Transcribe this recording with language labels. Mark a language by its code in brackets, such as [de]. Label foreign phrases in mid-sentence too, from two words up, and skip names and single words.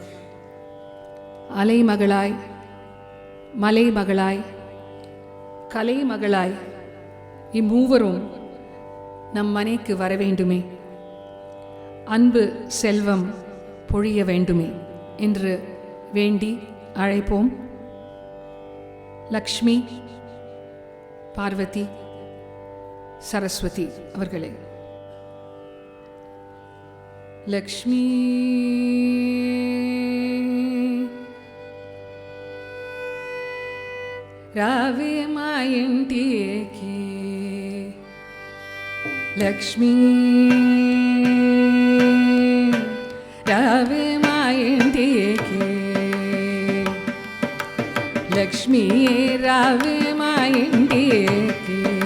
[ta] அலைமகளாய் மலைமகளாய் கலைமகளாய் இம்மூவரும் நம் மனைக்கு வரவேண்டுமே, அன்பு செல்வம் பொழிய வேண்டுமே என்று வேண்டி அழைப்போம். லக்ஷ்மி, பார்வதி, சரஸ்வதி அவர்களே. [te] லக்ஷ்மி రావే మా ఇంటికి, లక్ష్మీ రావే మా ఇంటికి, లక్ష్మీ రావే మా ఇంటికి,